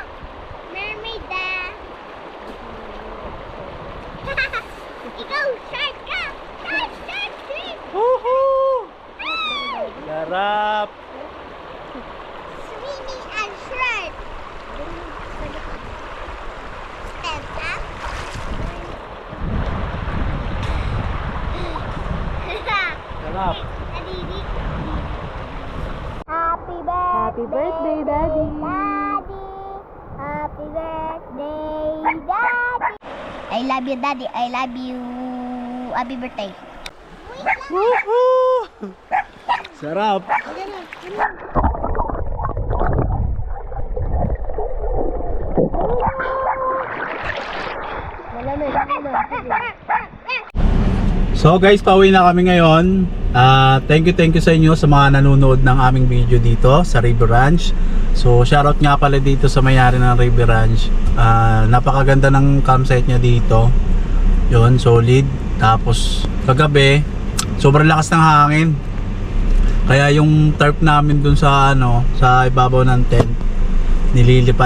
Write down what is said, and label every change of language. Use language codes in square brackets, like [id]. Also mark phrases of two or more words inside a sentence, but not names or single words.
[tl] Mermaid na! Ikaw, shark ka! Shark! Shrimp! Woohoo! Ah! Sarap! [en] Swimming and shark! Stand up! [tl] Sarap! [en] Happy birthday, Daddy! Daddy! Happy birthday, Daddy! I love you, Daddy. I love you. Happy birthday. [tl] Woohoo! Sarap! So guys, pauwi na kami ngayon. [en] Thank you [tl] sa inyo sa mga nanonood ng aming video dito sa River Ranch. So shoutout nga pala dito sa may-ari ng River Ranch. Napakaganda ng campsite niya dito. Yun, solid. Tapos kagabi, sobrang lakas ng hangin. Kaya yung tarp namin dun sa sa ibabaw ng tent nililipad.